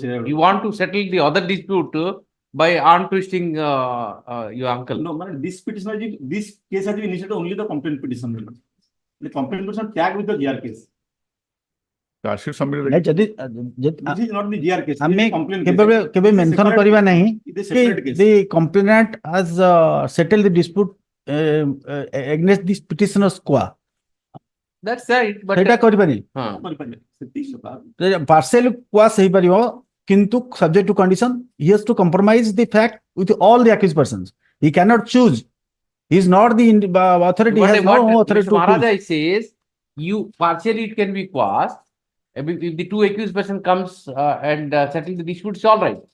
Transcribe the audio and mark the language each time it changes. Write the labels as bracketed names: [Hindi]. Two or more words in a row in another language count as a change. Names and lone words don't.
[English] You want to settle the other dispute by arm twisting your uncle. No, this petition, this case has been initiated only the complaint petition. Miller. The complaint petition tagged with the GR case. Charge sheet submitted. this is not the GR case. [Odia] ଆମେ [English] complaint [Odia] କେବେ mention କରିବା ନାହିଁ [English] It is a separate [Hindi] कि [English] case. the complainant has settled the dispute against this petitioner's qua. That's right, but [Odia] ସେଇଟା କରିପାରି [English] partial qua [Odia] ହେଇପାରିବ କିନ୍ତୁ [English] subject to condition he has to compromise the fact with all the accused persons. He cannot choose. He is not the authority. He has no authority to Maharaja choose. says you partially it can be quashed. If the two accused person comes and settle the dispute, it's all right.